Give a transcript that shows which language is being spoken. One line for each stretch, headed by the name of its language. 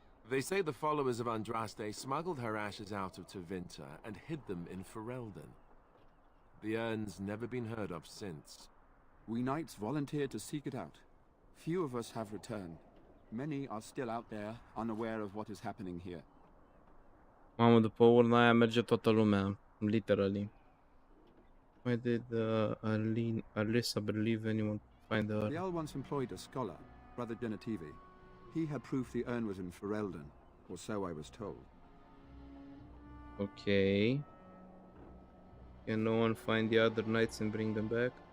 English: They say the followers of Andraste smuggled her ashes out of Tevinter and hid them in Ferelden. The urn's never been heard of since. We knights volunteered to seek it out. Few of us have returned. Many are still out there, unaware of what is happening here.
Romanian: Mamă, după urna aia merge toată lumea,
English: literally. Why did Alissa believe anyone find the urn? The Earl once employed a scholar, Brother Genetivi. He had proof the urn was in Ferelden, or so I was told. Okay. Can no one find the other knights and bring them back?